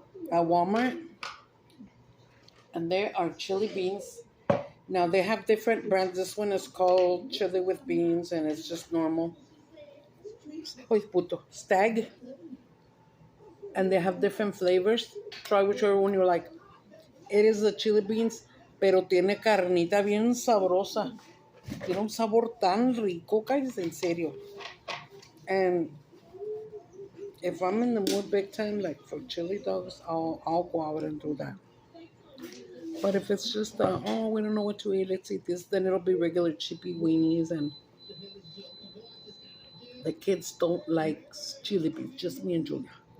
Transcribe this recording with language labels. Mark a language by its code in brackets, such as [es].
[en] At Walmart. And there are chili beans. Now they have different brands. This one is called chili with beans and it's just normal. [es] Hoy puto. [en] Stag. And they have different flavors. Try whichever one you like. It is the chili beans, [es] pero tiene carnita bien sabrosa. Tiene un sabor tan rico, guys, en serio. [en] And if I'm in the mood big time, like for chili dogs, I'll go out and do that. But if it's just, oh, we don't know what to eat, let's eat this, then it'll be regular chippy weenies. And the kids don't like chili beans, just me and Julia.